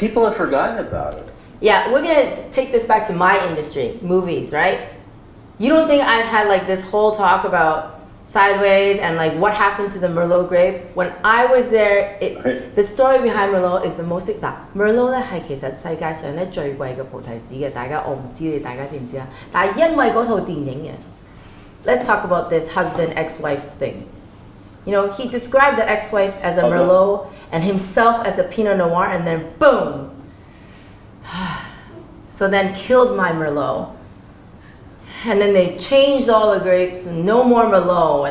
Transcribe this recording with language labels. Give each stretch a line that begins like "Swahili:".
English: have forgotten about it. Yeah, we're gonna take this back to my industry, movies, right? You don't think I've had like this whole talk about Sideways and like what happened to the Merlot grape? When I was there, the story behind Merlot is the most
Cantonese: 嗱 Merlot 咧係其實世界上咧最貴嘅菩提子嘅，我唔知大家知唔知啊？但係因為嗰套電影嘅
English: Let's talk about this husband-ex-wife thing. You know, he described the ex-wife as a Merlot and himself as a Pinot Noir, and then boom. So then killed my Merlot. And then they changed all the grapes and no more Merlot.